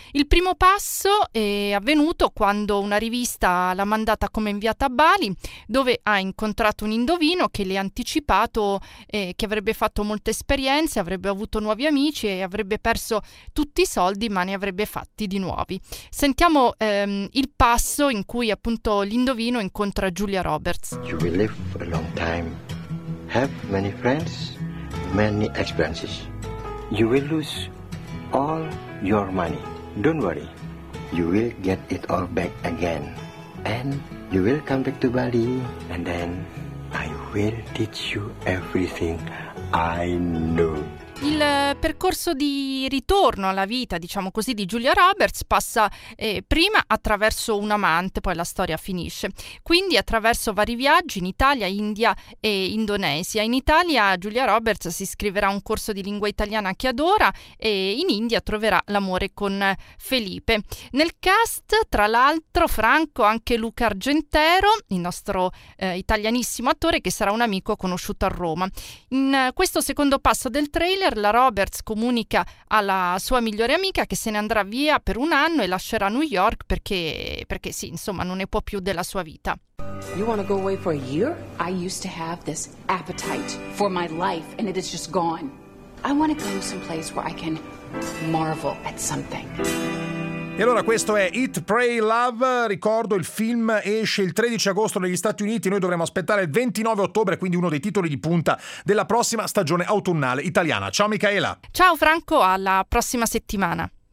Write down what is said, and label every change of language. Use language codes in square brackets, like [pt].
[it] Il primo passo è avvenuto quando una rivista l'ha mandata come inviata a Bali, dove ha incontrato un indovino che le ha anticipato che avrebbe fatto molte esperienze, avrebbe avuto nuovi amici e avrebbe perso tutti i soldi, ma ne avrebbe fatti di nuovi. Sentiamo il passo in cui appunto l'indovino incontra Julia Roberts. [en] You will live a long time, have many friends, many experiences. You will lose all your money. Don't worry, you will get it all back again. And you will come back to Bali, and then I will teach you everything I know. [it] Il percorso di ritorno alla vita, diciamo così, di Julia Roberts passa prima attraverso un amante, poi la storia finisce. Quindi attraverso vari viaggi in Italia, India e Indonesia. In Italia Julia Roberts si iscriverà a un corso di lingua italiana che adora e in India troverà l'amore con Felipe. Nel cast, tra l'altro, Franco, anche Luca Argentero, il nostro italianissimo attore che sarà un amico conosciuto a Roma. In questo secondo passo del trailer la Roberts comunica alla sua migliore amica che se ne andrà via per un anno e lascerà New York perché sì, insomma, non ne può più della sua vita. [en] You want to go away for a year? I used to have this appetite for my life and it is just gone. I want to go someplace where I can marvel at something. [it] E allora questo è Eat, Pray, Love. Ricordo, il film esce il 13 agosto negli Stati Uniti, noi dovremo aspettare il 29 ottobre, quindi uno dei titoli di punta della prossima stagione autunnale italiana. Ciao Micaela. Ciao Franco, alla prossima settimana.